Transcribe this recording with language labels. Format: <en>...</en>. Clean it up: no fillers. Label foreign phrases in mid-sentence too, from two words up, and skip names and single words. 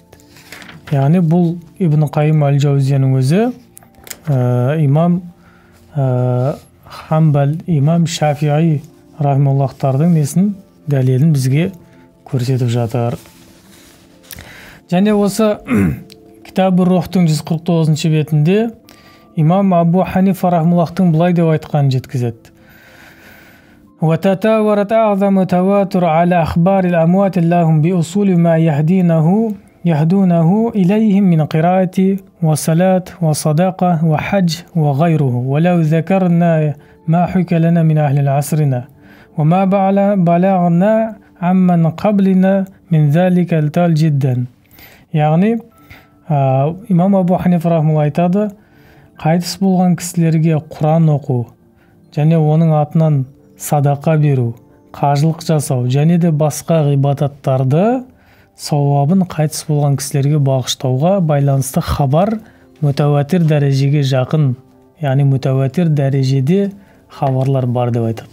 <kk>Яғни бұл Ибн Қайым әл-Жаузияның өзі имам Хамбал, имам Шафиғи рахималлахтардың несін, дәлелін бізге көрсетіп жатыр. Және осы Китаб-ыр-Рухтың 149-ші бетінде имам Абу Ханифа рахималлахтың былай деп айтқанын жеткізеді:</kk> <ar>وتتاورت أعظم تواتر على أخبار الأموات اللهم بأصول ما يهدونه إليهم من قراءة وصلاة وصداقة وحج وغيره، ولو ذكرنا ما حكى لنا من أهل عصرنا وما بلغنا عمن قبلنا من ذلك التال جدا.</ar> <kk>Яғни имам Абу Ханифа рахималлах айтады: қайтыс болған кісілерге Құран оқу, және оның атынан садақа беру, қажылық жасау, және де басқа ғибадаттарды сауабын қайтыс болған кісілерге бағыштауға байланысты хабар мүтәуатир дәрежеге жақын, яғни мүтәуатир дәрежеде хабарлар бар деп айтады.</kk>